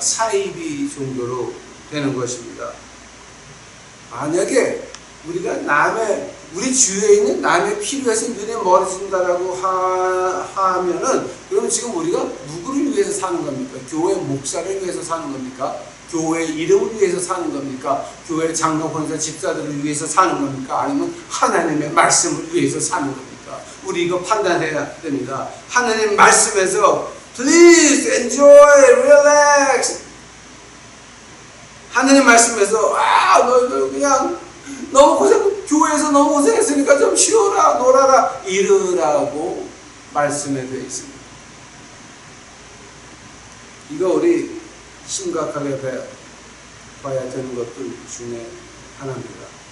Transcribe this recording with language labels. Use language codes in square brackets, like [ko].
[ko] 사이비 종교로 되는 것입니다. 만약에 우리가 우리 주위에 있는 남의 필요에서 눈에 멀어진다라고 하면은, 그러면 지금 우리가 누구를 위해서 사는 겁니까? 교회 목사를 위해서 사는 겁니까? 교회 이름을 위해서 사는 겁니까? 교회 장로, 권사, 집사들을 위해서 사는 겁니까? 아니면 하나님의 말씀을 위해서 사는 겁니까? 우리 이거 판단해야 됩니다. 하나님 말씀에서 [en] Please enjoy, relax. [ko] 하나님 말씀에서 너 그냥 너무 교회에서 너무 고생했으니까 좀 쉬어라, 놀아라, 이러라고 말씀에 되어 있습니다. 이거 우리 심각하게 봐야 되는 것들 중에 하나입니다.